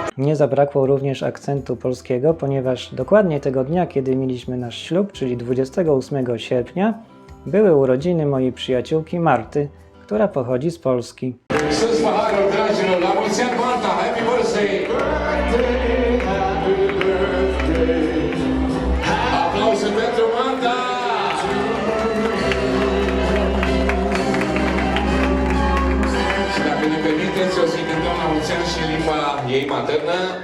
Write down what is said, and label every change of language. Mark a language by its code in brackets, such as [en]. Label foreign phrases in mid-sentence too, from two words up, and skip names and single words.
[pl] nie zabrakło również akcentu polskiego, ponieważ dokładnie tego dnia, kiedy mieliśmy nasz ślub, czyli 28 sierpnia, były urodziny mojej przyjaciółki Marty, która pochodzi z Polski. [ro] Sus paharul, dragilor, la mulți ani, Marta, [en] happy birthday! [ro] Aplauze pentru Marta! Și dacă ne permiteți, o să-i cântăm la mulți ani și în limba ei maternă.